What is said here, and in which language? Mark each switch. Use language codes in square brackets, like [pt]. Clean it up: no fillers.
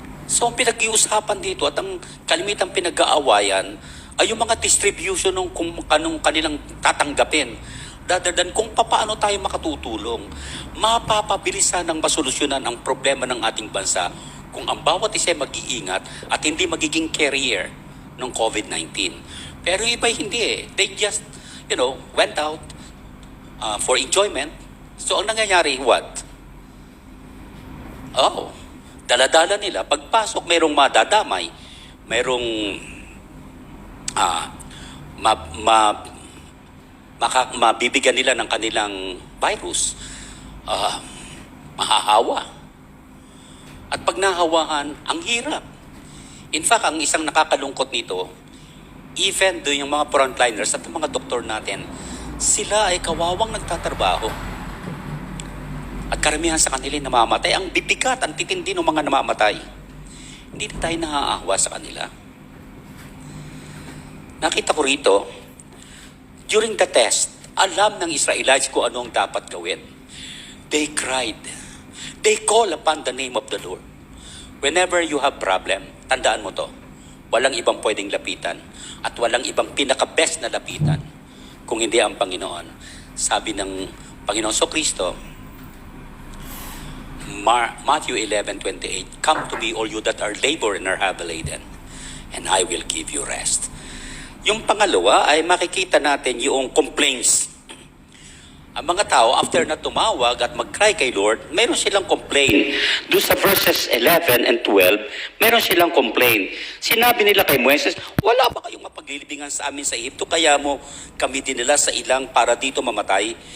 [tl] So, ang pinag-iusapan dito at ang kalimitang pinag-aawayan ay yung mga distribution ng kung anong kanilang tatanggapin. Rather than kung paano tayo makatutulong, mapapabilisan ng masolusyonan ang problema ng ating bansa kung ang bawat isa mag-iingat at hindi magiging carrier ng COVID-19. Pero iba hindi eh. [en] They just, went out for enjoyment. So ang nangyayari, what? [tl] Oh, dala-dala nila. Pagpasok, mayroong madadamay. Mayroong ah, ma, ma, mabibigyan nila ng kanilang virus. Mahahawa. At pag nahawahan, ang hirap. In fact, ang isang nakakalungkot nito, even do yung mga frontliners at mga doktor natin, sila ay kawawang nagtatrabaho. At karamihan sa kanila namamatay. Ang bibigat, ang titindi ng mga namamatay. Hindi na tayo naaawa sa kanila. Nakita ko rito, during the test, alam ng Israelites kung ano ang dapat gawin. [en] They cried. They call upon the name of the Lord. [tl] Whenever you have problem, tandaan mo to, walang ibang pwedeng lapitan at walang ibang pinaka-best na lapitan kung hindi ang Panginoon. [en] Sabi ng Panginoon Kristo, Matthew 11:28, "Come to me all you that are labor and are heavy laden, and I will give you rest." [tl] Yung pangalawa ay makikita natin yung complaints. Ang mga tao, after na tumawag at mag-cry kay Lord, meron silang complain. Doon sa verses 11 and 12, meron silang complain. Sinabi nila kay Moises, wala ba kayong mapaglilibingan sa amin sa Ehipto? Kaya mo kami dinala sa ilang para dito mamatay?